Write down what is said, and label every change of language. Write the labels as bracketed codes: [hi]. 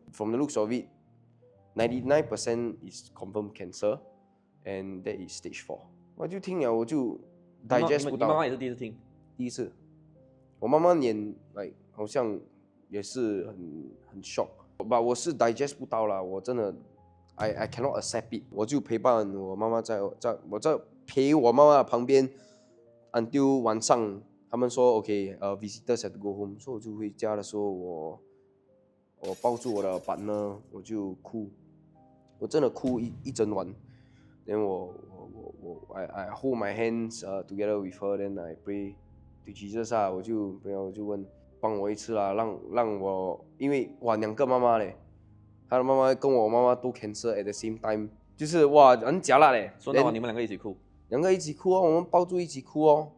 [en] From the looks of it, 99% is confirmed cancer，and that is stage 4。 [zh] 我就听了我就 digest 不到。你妈妈也是第一次听。第一次，我妈妈脸好像也是很 shock， but 我是 digest 不到啦，我真的 [en] I cannot accept it， [zh] 我就陪伴我妈妈我在陪我妈妈旁边 until 晚上，他们说 OK， [en] visitors have to go home， [zh] 所以我就回家的时候，我抱住我的 partner， 我就哭，我真的哭一整晚。 [en] Then I hold my hands together with her, then I pray to Jesus [zh] 啊，我就问帮我一次啦，让我，因为哇2个妈妈嘞，他的妈妈跟我妈妈都 [en] cancer at the same time， [zh] 就是哇很假辣嘞。说到你们2个一起哭。 2个一起哭哦，我们抱住一起哭哦。